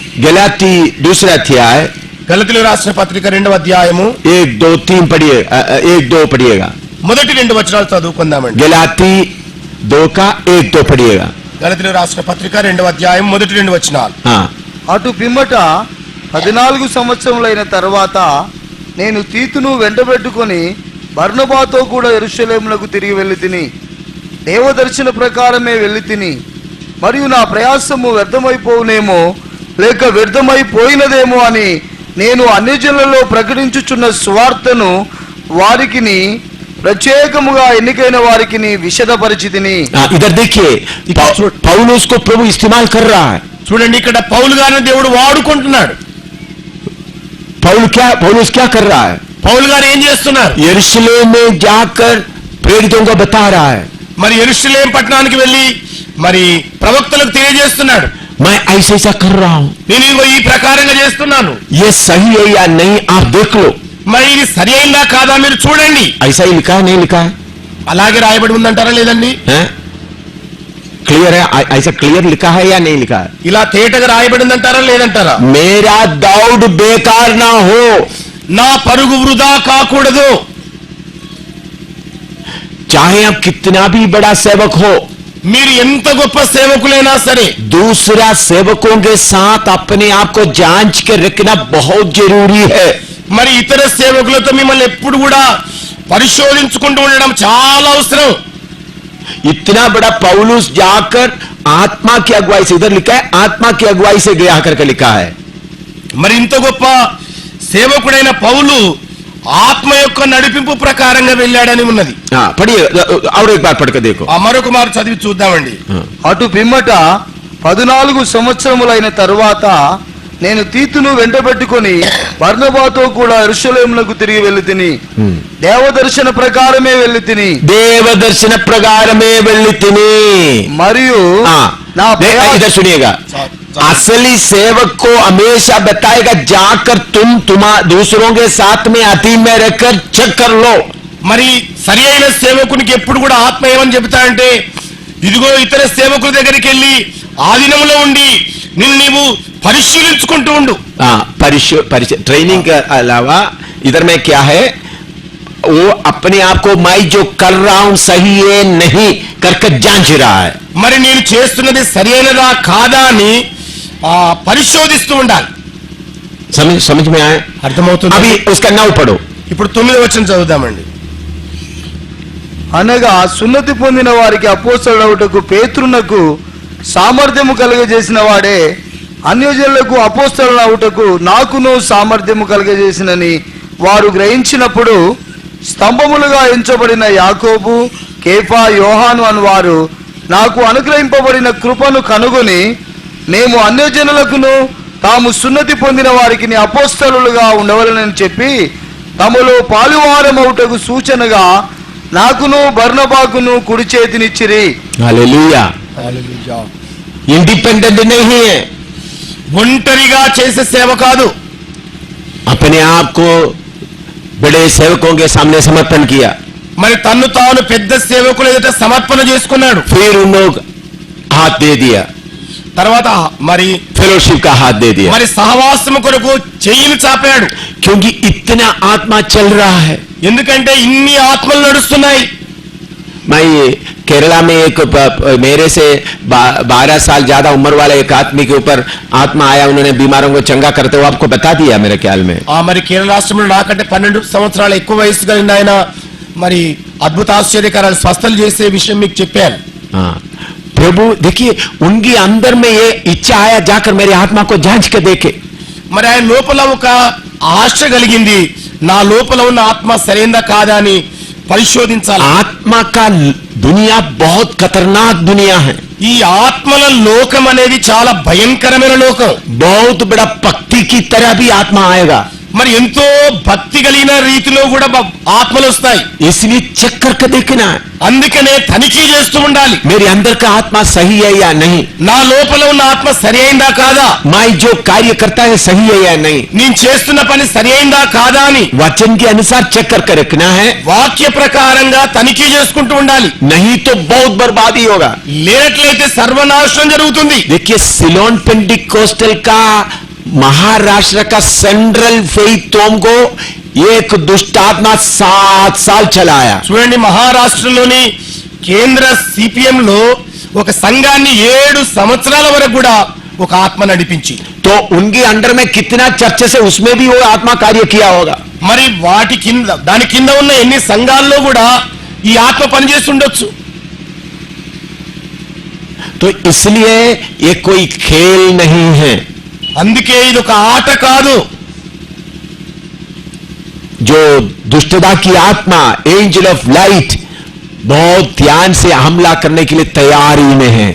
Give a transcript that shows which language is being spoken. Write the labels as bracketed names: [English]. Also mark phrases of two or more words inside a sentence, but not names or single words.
[Hindi] गलाती दूसरा अध्याय, [Telugu] గలతీయులకు రాసిన పత్రిక 2వ అధ్యాయము [Hindi] 1, 2, 3 पढ़िए, 1, 2 पढ़िएगा। [Telugu] మొదటి 2 వచనాలు చదువుకుందామండి। [Hindi] गलाती 2 का 1, 2 पढ़िएगा। [Telugu] గలతీయులకు రాసిన పత్రిక 2వ అధ్యాయం మొదటి 2 వచనాలు। అటు పిమ్మట 14 సంవత్సరములైన తర్వాత నేను తీతును వెంటబెట్టుకొని బర్నబాతో కూడా యెరూషలేమునకు తిరిగి వెళ్ళి తిని దేవదర్శన ప్రకారమే వెళ్ళి తిని, మరియు నా ప్రయాసము వ్యర్థమైపోవునేమో లేక వ్యర్థమైపోయినదేమో అని నేను అన్యజనులలో ప్రకటించుచున్న సువార్తను వారికిని ప్రత్యేకముగా ఎన్నికైన వారికిని విశదపరిచితిని। [Hindi] इधर देखिए, पौलुस को प्रभु इस्तेमाल कर रहा है। [Telugu] చూడండి, ఇక్కడ పౌలు గారిని దేవుడు వాడుకుంటున్నాడు। [Hindi] पौलुस क्या कर रहा है? [Telugu] పౌలు గారు ఏం చేస్తున్నారు? [Hindi] यरूशलेम में जाकर प्रेरितों को बता रहा है, [Telugu] మరి యెరూషలేం పట్టణానికి వెళ్ళి మరి ప్రవక్తలకు తెలియజేస్తున్నాడు, [Hindi] मैं ऐसा ऐसा कर रहा हूं, [Telugu] నేను ఇగో ఈ ప్రకారంగా చేస్తున్నాను, [Hindi] ये सही है या नहीं आप देख लो। [Telugu] మరి ఇది సరి అయిందా కాదా మీరు చూడండి। [Hindi] ऐसा ही लिखा है, नहीं लिखा है? [Telugu] అలాగే రాయబడి ఉందంటారా లేదండి? [Hindi] क्लियर है? ऐसा क्लियर लिखा है या नहीं लिखा है? [Telugu] ఇలా తేటగా రాయబడి ఉందంటారా లేదంటారా? [Hindi] मेरा दौड़ बेकार ना हो, [Telugu] నా పరుగు వృధా కాకూడదు। [Hindi] चाहे आप कितना भी बड़ा सेवक हो, [Telugu] మీరు ఎంత గొప్ప సేవకులైనా సరే [Hindi] दूसरा सेवकों के साथ अपने आप को जांच के रखना बहुत जरूरी है। [Telugu] మరి ఇతర సేవకులతో మిమ్మల్ని ఎప్పుడు కూడా పరిశోధించుకుంటూ ఉండడం చాలా అవసరం। [Hindi] इतना बड़ा पौलुस जाकर आत्मा की अगुवाई से, इधर लिखा है आत्मा की अगुवाई से गया करके लिखा है। [Telugu] మరి ఇంత గొప్ప సేవకుడైన పౌలు ఆత్మ యొక్క నడిపింపు ప్రకారంగా వెళ్ళాడని ఉన్నది। [Hindi] पढ़िए और एक बार पढ़ के देखो। [Telugu] మరొక మారు చదివి చూద్దామండి। అటు పిమ్మట 14 సంవత్సరములైన తరువాత నేను తీతును వెంటబెట్టుకొని బర్నబాతో కూడా యెరూషలేమునకు తిరిగి వెళ్ళి తిని దేవదర్శన ప్రకారమే వెళ్ళి తిని, దేవదర్శన ప్రకారమే వెళ్ళి తిని, మరియు నా [Hindi] इधर सुनिएगा, असली सेवक को हमेशा बताएगा जाकर तुम दूसरों के साथ में अति में रहकर चेक कर लो। [Telugu] మరి సరి అయిన సేవకునికి ఎప్పుడు కూడా ఆత్మ ఏమని చెబుతాడంటే, ఇదిగో ఇతర సేవకుల దగ్గరికి వెళ్ళి ఆధీనంలో ఉండి నిన్ను నీవు పరిశీలించుకుంటూ ఉండు। [Hindi] ट्रेनिंग के अलावा इधर में क्या है, वो अपने आप को मैं जो कर रहा हूं सही है नहीं करके जांच रहा है। [Telugu] మరి నేను చేస్తున్నది సరైనదా కాదా అని పరిశోధిస్తూ ఉండాలి। [Hindi] समझ में आया? [Telugu] అర్థమవుతుంది? [Hindi] अभी उसका 9 पढ़ो। [Telugu] ఇప్పుడు 9వ వచనం చదువుదామండి। అనగా సున్నతి పొందిన వారికి అపోస్తలుడవుటకు పేతురునకు సామర్థ్యము కలుగజేసిన వాడే అన్యజనులకు అపోస్తలుడవుటకు నాకును సామర్థ్యము కలుగజేసినని వారు గ్రహించినప్పుడు స్తంభములుగా ఎంచబడిన యాకోబు, కేఫా, యోహాను అని వారు నాకు అనుగ్రహింపబడిన కృపను కనుగొని మేము అన్యజనులకును తాము సున్నతి పొందిన వారికి అపోస్తలులుగా ఉండవలనని చెప్పి తమలో పాలువారమవుటకు సూచనగా నాకును బర్నబాకును కుడి చేతినిచ్చిరి। [Hindi] हालेलुया। इंडिपेंडेंट नहीं है, [Telugu] ఒంటరిగా చేసే సేవ కాదు। [Hindi] अपने आप को बड़े सेवकों के सामने समर्पण किया, [Telugu] మరి తన్ను తాను పెద్ద సేవకుల ఎదుట సమర్పణ చేసుకున్నాడు। [Hindi] फिर उन लोग हाथ दे दिया, [Telugu] తర్వాత మరి [Hindi] फेलोशिप का हाथ दे दिया, [Telugu] మరి సహవాసము కొరకు చెయ్యిని చాపాడు। [Hindi] क्योंकि इतना आत्मा चल रहा है। [Telugu] ఎందుకంటే ఇన్ని ఆత్మలు నడుస్తున్నాయి। [Hindi] मैं केरला में एक मेरे से 12 साल ज्यादा उम्र वाले एक आदमी के ऊपर आत्मा आया, उन्होंने बीमारों को चंगा करते हुए आपको बता दिया मेरे ख्याल में। [Telugu] మరి కేరళ రాష్ట్రంలో నాకంటే 12 సంవత్సరాల ఎక్కువ వయసు కలిగిన ఆయన మరి అద్భుత ఆశ్చర్యకరాలు స్వస్థలు చేసే విషయం మీకు చెప్పాను। [Hindi] प्रभु देखिए उनके अंदर में ये इच्छा आया जाकर मेरी आत्मा को जांच के देखे। [Telugu] మరి ఆయన లోపల ఒక ఆశ కలిగింది, నా లోపల ఉన్న ఆత్మ సరైనదా కాదా అని పరిశోధించాలి। [Hindi] आत्मा का दुनिया बहुत खतरनाक दुनिया है। [Telugu] ఈ ఆత్మల లోకం అనేది చాలా భయంకరమైన లోకం। [Hindi] बहुत बड़ा पक्षी की तरह भी आत्मा आएगा। [Telugu] మరి ఎంతో భక్తి కలిగిన రీతిలో కూడా ఆత్మలు వస్తాయి. [Hindi] इसलिए चेक करके देखना है [Telugu] అందుకనే తనిఖీ చేస్తూ ఉండాలి. [Hindi] मेरे अंदर का आत्मा सही है या नहीं, [Telugu] నా లోపల ఉన్న ఆత్మ సరి అయిందా కాదా, [Hindi] मैं जो कार्य करता है सही है या नहीं, [Telugu] నేను చేస్తున్న పని సరి అయిందా కాదా అని [Hindi] वचन के अनुसार चेक करके रखना है. [Telugu] వాక్య ప్రకారంగా తనిఖీ చేసుకుంటూ ఉండాలి. [Hindi] नहीं तो बहुत बर्बादी होगा. [Telugu] లేనట్లయితే సర్వనాశనం జరుగుతుంది. [Hindi] देखिए सिलोन पेंटिकोस्टल का महाराष्ट्र का सेंट्रल फेथ टॉम को एक दुष्ट आत्मा 7 साल चलाया. [Telugu] చూడండి, మహారాష్ట్రలోని కేంద్ర సిపిఎం లో ఒక సంఘాన్ని 7 సంవత్సరాల వరకు కూడా ఒక ఆత్మ నడిపించి, [Hindi] तो उनके अंडर में कितना चर्च से उसमें भी वो आत्मा कार्य किया होगा. [Telugu] మరి వాటి కింద దాని కింద ఉన్న ఎన్ని సంఘాల్లో కూడా ఈ ఆత్మ పనిచేస్తుండొచ్చు. [Hindi] तो इसलिए ये कोई खेल नहीं है. [Telugu] అందుకే ఇది ఒక ఆట కాదు. [Hindi] जो दुष्टता की आत्मा [English] angel of light [Hindi] बहुत ध्यान से हमला करने के लिए तैयारी में है.